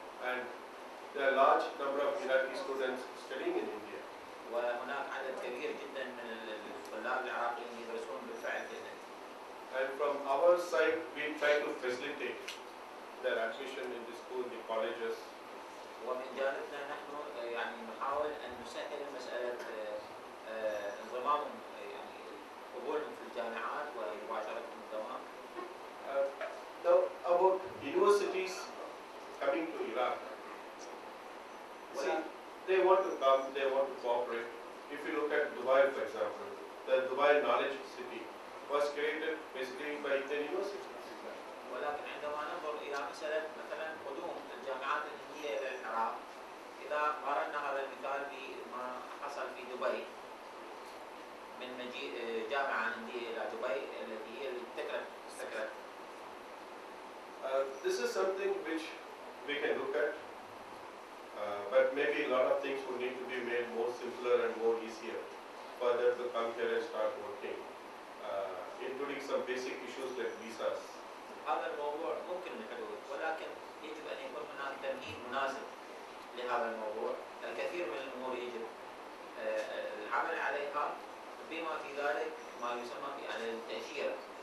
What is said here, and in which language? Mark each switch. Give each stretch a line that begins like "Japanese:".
English: And there are large number of Iraqi students studying in India.
Arabic: وهناك عدد كبير جدا من الطلاب العراقيين يدرسون بالفعل في الهند.
English: And from our side, we try to facilitate their admission in the school, the colleges.
Arabic: ومن جانبنا نحن يعني نحاول أن نسهل مسألة انضمامهم، يعني قبولهم في الجامعات ومباشرتهم الدوام.
English: Now about universities coming to Iraq. See, they want to come, they want to cooperate. If you look at Dubai, for example, the Dubai Knowledge City was created basically by Indian universities.
Arabic: ولكن عندما ننظر إلى مسألة مثلا قدوم الجامعات الهندية إلى العراق، إذا قارنا هذا المثال بما حصل في دبي من مجيء جامعة هندية إلى دبي التي هي استكرت.
English: This is something which we can look at, but maybe a lot of things would need to be made more simpler and more easier for them to come here and start working, including some basic issues like visas.
Arabic: هذا الموضوع ممكن الحلول، ولكن يجب أن يكون هناك تمهيد مناسب لهذا الموضوع. الكثير من الأمور يجب العمل عليها، بما في ذلك ما يسمى التأشيرة.